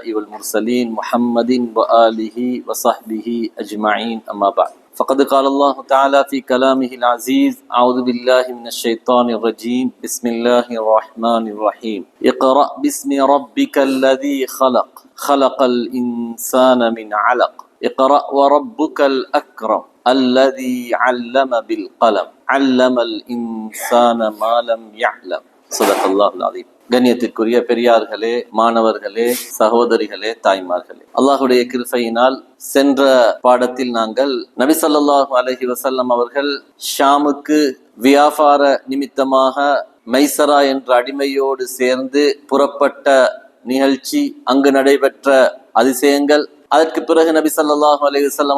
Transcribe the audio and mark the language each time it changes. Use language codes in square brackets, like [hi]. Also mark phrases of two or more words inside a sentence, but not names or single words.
[ar] والمرسلين محمد وآله وصحبه أجمعين أما بعد فقد قال الله تعالى في كلامه العزيز أعوذ بالله من الشيطان الرجيم بسم الله الرحمن الرحيم اقرأ باسم ربك الذي خلق خلق الإنسان من علق اقرأ وربك الأكرم الذي علم بالقلم علم الإنسان ما لم يعلم صدق الله العظيم. [ta] கண்ணியத்திற்குரிய பெரியார்களே, மாணவர்களே, சகோதரிகளே, தாய்மார்களே, அல்லாஹுடைய கிருபையினால் சென்ற பாடத்தில் நாங்கள் நபி [ar] صلى الله عليه وسلم [ta] அவர்கள் ஷாமுக்கு வியாபார நிமித்தமாக மைசரா என்ற அடிமையோடு சேர்ந்து புறப்பட்ட நிகழ்ச்சி, அங்கு நடைபெற்ற அதிசயங்கள், அதற்கு பிறகு நபி [ar] صلى الله عليه وسلم